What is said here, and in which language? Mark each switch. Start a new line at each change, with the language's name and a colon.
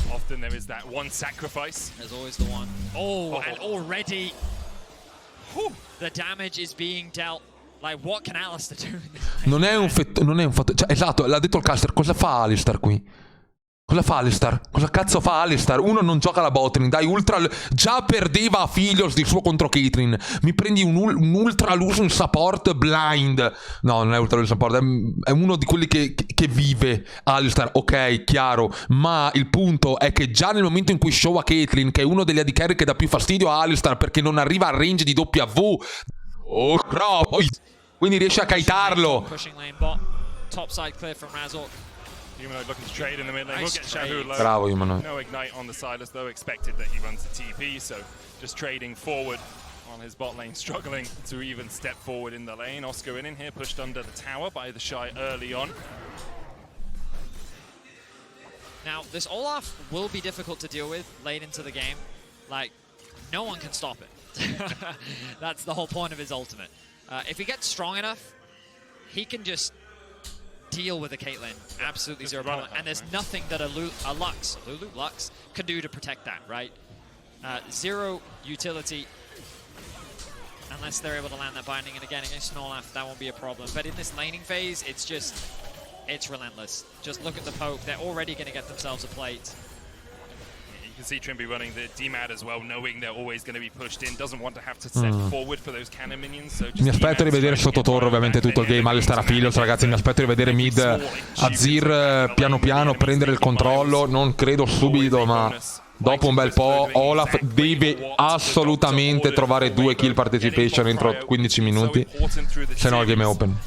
English: Often there is that one sacrifice. There's always the one. Oh, and already the damage is being dealt. Like, what can Alistair do?
Italian: Non è un fatto. Cioè, esatto, l'ha detto il caster. Cosa fa Alistair qui? Cosa fa Alistair? Cosa cazzo fa Alistair? Uno non gioca la botlane, dai, ultra... Già perdeva a Filios di suo contro Caitlyn. Mi prendi un
English: ultra losing support blind.
Italian: No, non è ultra losing support, è uno di quelli che vive Alistair. Ok, chiaro. Ma il punto è che già nel momento in cui show a Caitlyn, che è uno degli AD carry che dà più fastidio a Alistair perché non arriva al range di W. Oh, no. Quindi riesce a kaitarlo.
English: Topside clear from Razor. Humanoid looking to trade in the mid lane. We'll get Shahu low.
Italian: Bravo, Humanoid.
English: No ignite on the Silas, though. Expected that he runs the TP, so just trading forward on his bot lane, struggling to even step forward in the lane. Oscar in here, pushed under the tower by the Shy early on. Now, this Olaf will be difficult to deal with late into the game. Like, no one can stop it. That's the whole point of his ultimate. If he gets strong enough, he can just deal with a Caitlyn, absolutely zero problem. And there's nothing that a Lux can do to protect that, right? Zero utility, unless they're able to land that binding. And again, against Olaf, that won't be a problem. But in this laning phase, it's relentless. Just look at the poke. They're already going to get themselves a plate. You can see Trimby running the DMAD as well, knowing they're always going to be pushed in. Doesn't want to have to step forward for those cannon minions. So
Italian: mi aspetto di vedere sotto torre ovviamente tutto il game. Alistair a Filios, ragazzi. Mi aspetto di vedere mid Azir piano piano prendere il controllo. Non credo subito, ma dopo un bel po' Olaf deve assolutamente trovare 2 kill participation entro 15 minuti, se no il game è open.